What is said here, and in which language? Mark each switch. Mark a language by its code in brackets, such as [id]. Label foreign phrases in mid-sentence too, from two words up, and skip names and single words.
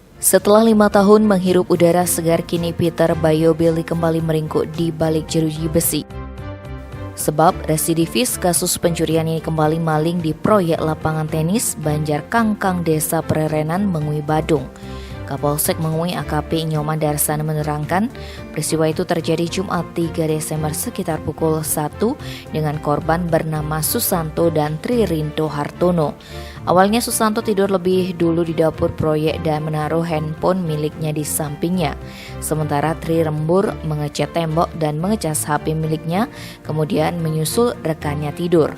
[id] Setelah 5 tahun menghirup udara segar, kini Peter Bayobilly kembali meringkuk di balik jeruji besi. Sebab residivis kasus pencurian ini kembali maling di proyek lapangan tenis Banjar Kangkang, Desa Prerenan, Mengui, Badung. Kapolsek Mengui AKP Nyoman Darsana menerangkan peristiwa itu terjadi Jumat 3 Desember sekitar pukul 1 dengan korban bernama Susanto dan Tri Rinto Hartono. Awalnya Susanto tidur lebih dulu di dapur proyek dan menaruh handphone miliknya di sampingnya. Sementara Tri lembur mengecat tembok dan mengecas HP miliknya, kemudian menyusul rekannya tidur.